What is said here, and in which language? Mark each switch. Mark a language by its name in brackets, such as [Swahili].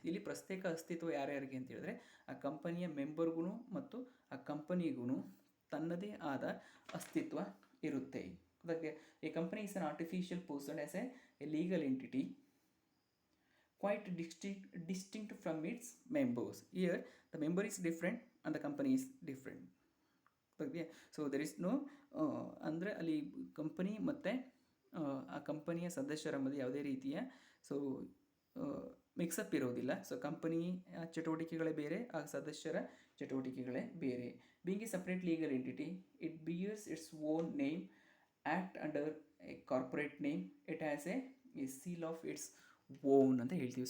[Kannada] ಇಲ್ಲಿ ಪ್ರತ್ಯೇಕ ಅಸ್ತಿತ್ವ ಯಾರ್ಯಾರಿಗೆ ಅಂತ ಹೇಳಿದ್ರೆ ಆ ಕಂಪನಿಯ ಮೆಂಬರ್ಗೂ ಮತ್ತು ಆ ಕಂಪನಿಗೂ ತನ್ನದೇ ಆದ ಅಸ್ತಿತ್ವ ಇರುತ್ತೆ. [English] ಅದಕ್ಕೆ a company is an artificial person as a legal entity quite distinct from its members. Here the member is different and the company is different. So there is no [Kannada] ಅಂದರೆ ಅಲ್ಲಿ ಕಂಪನಿ ಮತ್ತು ಆ ಕಂಪನಿಯ ಸದಸ್ಯರ ಮಧ್ಯೆ ಯಾವುದೇ ರೀತಿಯ ಸೊ ಮಿಕ್ಸಪ್ ಇರೋದಿಲ್ಲ. ಸೊ ಕಂಪನಿ ಚಟುವಟಿಕೆಗಳೇ ಬೇರೆ, ಆ ಸದಸ್ಯರ ಚಟುವಟಿಕೆಗಳೇ ಬೇರೆ. [English] being a separate legal entity, it bears its own name, act under a corporate name, it has a seal of its own [Kannada] ಅಂತ ಹೇಳ್ತೀವಿ.